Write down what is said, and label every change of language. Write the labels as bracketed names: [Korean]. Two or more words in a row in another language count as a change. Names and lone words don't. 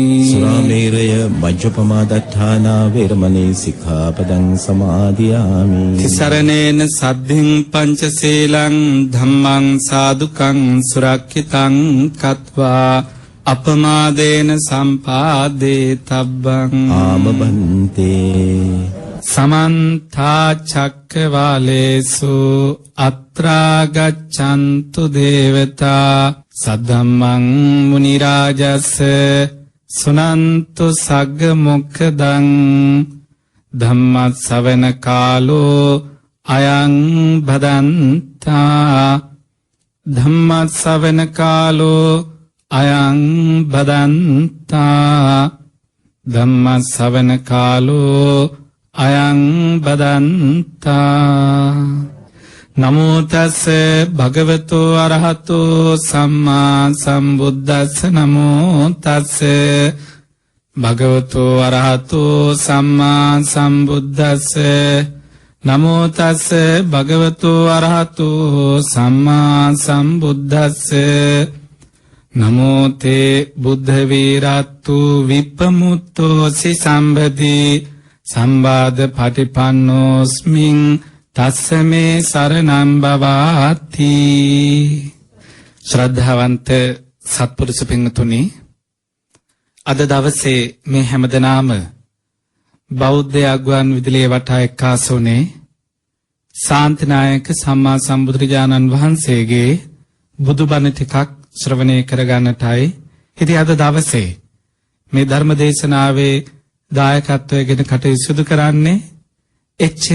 [Pali] සුරාමේරය මජ්ජපමා දට්ඨානා වේරමණී සික්ඛාපදං සමාදියාමි තිසරණේන සද්ධින් පංචශීලං ධම්මං සාදුකං සුරක්ඛිතං කତ୍වා අපමාදේන සම්පාදේ තබ්බං ආමබන්තේ සමන්ත චක්කවාලේසු අත්‍රා ගච්ඡන්තු දේවතා සද්ධම්මං මුනි රාජස් සුනන්තු සග්ග මොක්ඛදං ධම්ම ශ්‍රවණ කාලෝ අයං භදන්තා ධම්ම ශ්‍රවණ කාලෝ අයං භදන්තා ධම්ම ශ්‍රවණ කාලෝ අයං භදන්තා නමෝ තස් භගවතු අරහතෝ සම්මා සම්බුද්දස්ස නමෝ තස් භගවතු අරහතෝ සම්මා සම්බුද්දස්ස නමෝ තස් භගවතු අරහතෝ සම්මා සම්බුද්දස්ස නමෝ තේ බුද්ධ වීරත්තු විප්පමුත්තෝ සිසම්බති සම්බාධ පටිපන්නෝස්මින් තස්සමේ සරණං බවාති [Sinhala] ශ්‍රද්ධාවන්ත සත්පුරුෂ පින්තුනි අද දවසේ මේ හැමදෙනාම බෞද්ධ අග්වන් විදුලියේ වටා එක්කාසුනේ ශාන්තිනායක සම්මා සම්බුදුරජාණන් වහන්සේගේ බුදුබණ ටිකක් ශ්‍රවණය කරගන්නටයි ඉතින් අද දවසේ මේ ධර්ම දේශනාවේ දායකත්වයෙන් කටයුතු සිදු කරන්නේ එච්.එම්.